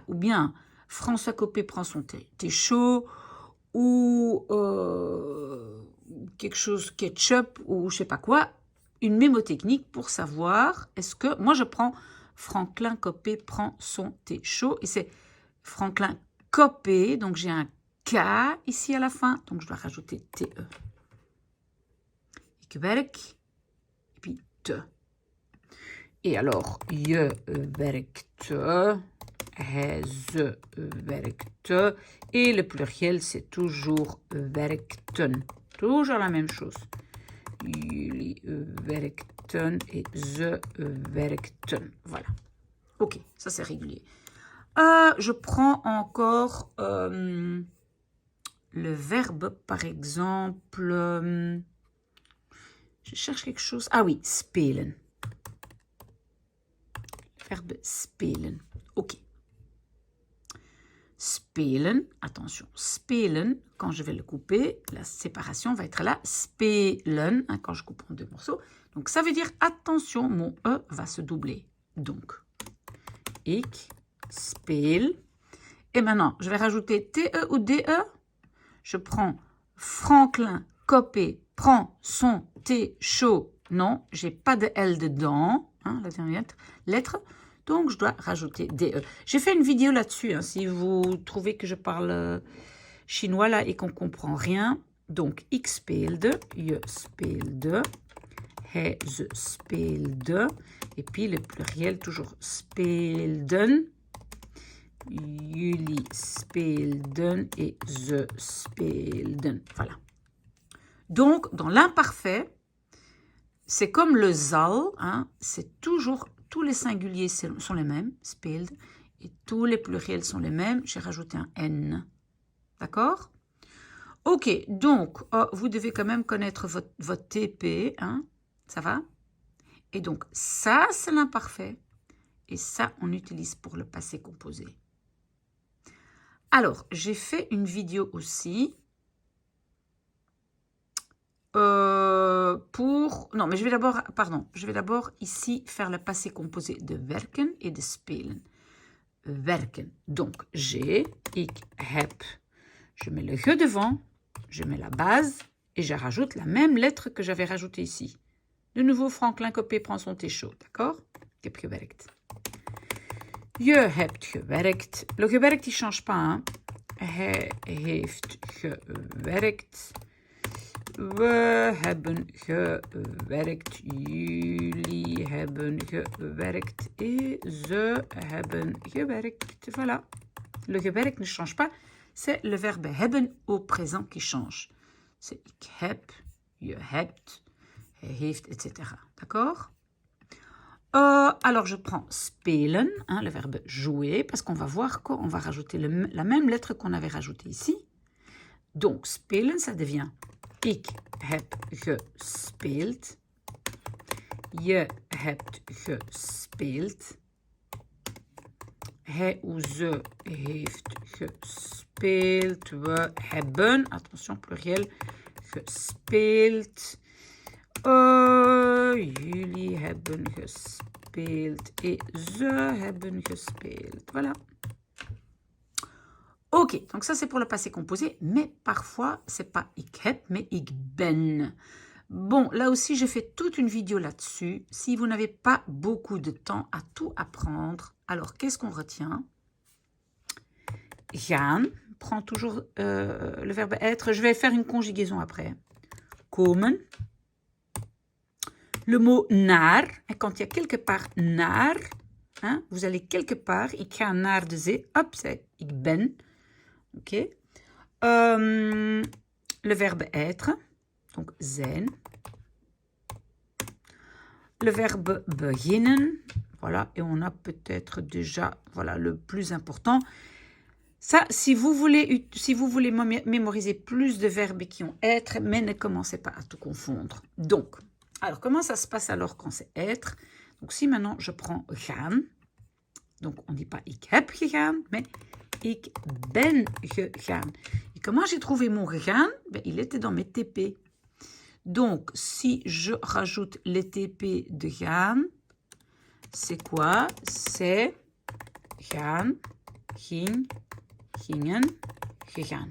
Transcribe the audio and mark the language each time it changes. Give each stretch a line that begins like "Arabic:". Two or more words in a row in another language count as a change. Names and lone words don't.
French: Ou bien, François Copé prend son thé. Thé chaud ou quelque chose, ketchup ou je sais pas quoi. Une mémotechnique pour savoir est-ce que... Moi, je prends Franklin Copé prend son thé chaud. Et c'est Franklin Copé. Donc, j'ai un K ici à la fin. Donc, je dois rajouter TE.
Dutch: Ik werk.
French: Et puis te. Et alors,
Dutch: je werkte, hij, ze werkte.
French: Et le pluriel, c'est toujours werkten. Toujours la même chose.
Dutch: Jullie werkten et ze werkten.
French: Voilà. Ok, ça c'est régulier. Je prends encore le verbe, par exemple. Je cherche quelque chose. Ah oui, spelen. Verbe spelen. Ok. Spelen, attention, spelen, quand je vais le couper, la séparation va être là, spelen, hein, quand je coupe en deux morceaux. Donc, ça veut dire, attention, mon E va se doubler. Donc,
Dutch: ik speel.
French: Et maintenant, je vais rajouter TE ou DE. Je prends Franklin Copé prend son thé chaud. Non, j'ai pas de L dedans, hein, la dernière lettre. Donc, je dois rajouter DE. J'ai fait une vidéo là-dessus, hein, si vous trouvez que je parle chinois là et qu'on ne comprend rien. Donc,
Dutch: ik speelde, je speelde, hij, ze speelde.
French: Et puis, le pluriel, toujours speelden.
Dutch: Jullie speelden et ze speelden.
French: Voilà. Donc, dans l'imparfait, c'est comme le zal, hein, c'est toujours... Tous les singuliers sont les mêmes, speeld, et tous les pluriels sont les mêmes. J'ai rajouté un N. D'accord? Ok, donc, vous devez quand même connaître votre TP, hein, ça va? Et donc, ça, c'est l'imparfait. Et ça, on utilise pour le passé composé. Alors, j'ai fait une vidéo aussi non, mais je vais d'abord, pardon, je vais d'abord ici faire le passé composé de werken et de spelen. Werken. Donc, j'ai,
Dutch: ik heb.
French: Je mets le ge devant, je mets la base et je rajoute la même lettre que j'avais rajoutée ici. De nouveau, Franklin Copé prend son thé chaud, d'accord?
Dutch: Ik heb gewerkt. Je hebt gewerkt.
French: Le gewerkt, il ne change pas, hein?
Dutch: Hij heeft gewerkt. We hebben gewerkt, jullie hebben gewerkt et ze hebben gewerkt.
French: Voilà. Le gewerkt ne change pas. c'est le verbe hebben au présent qui change.
Dutch: C'est ik heb, je hebt, hij heeft,
French: etc. D'accord? Alors, je prends spelen, hein, le verbe jouer, parce qu'on va voir qu'on va rajouter la même lettre qu'on avait rajoutée ici. Donc, spelen, ça devient
Dutch: ik heb gespeeld. Je hebt gespeeld. Hij ou ze heeft gespeeld. We hebben,
French: attention pluriel,
Dutch: gespeeld. Jullie hebben gespeeld et ze hebben gespeeld.
French: Voilà. Ok, donc ça c'est pour le passé composé, mais parfois c'est pas
Dutch: ik heb,
French: mais
Dutch: ik ben.
French: Bon, là aussi j'ai fait toute une vidéo là-dessus. Si vous n'avez pas beaucoup de temps à tout apprendre, alors qu'est-ce qu'on retient? Gaan, prend toujours le verbe être. Je vais faire une conjugaison après. Komen. Le mot naar, et quand il y a quelque part naar, hein, vous allez quelque part,
Dutch: ik ga naar de zee,
French: hop, c'est
Dutch: ik ben.
French: Ok. Le verbe être, donc zijn. Le verbe beginnen, voilà, et on a peut-être déjà, voilà, le plus important. Ça, si vous voulez mémoriser plus de verbes qui ont être, mais ne commencez pas à tout confondre. Donc, alors, comment ça se passe alors quand c'est être? Donc, si maintenant je prends gaan, donc on ne dit pas
Dutch: ik heb gegaan,
French: mais
Dutch: ik ben gegaan.
French: Et comment j'ai trouvé mon gegaan? Ben, il était dans mes TP. Donc, si je rajoute les TP de gaan, c'est quoi?
Dutch: C'est gaan, ging, gingen, gegaan.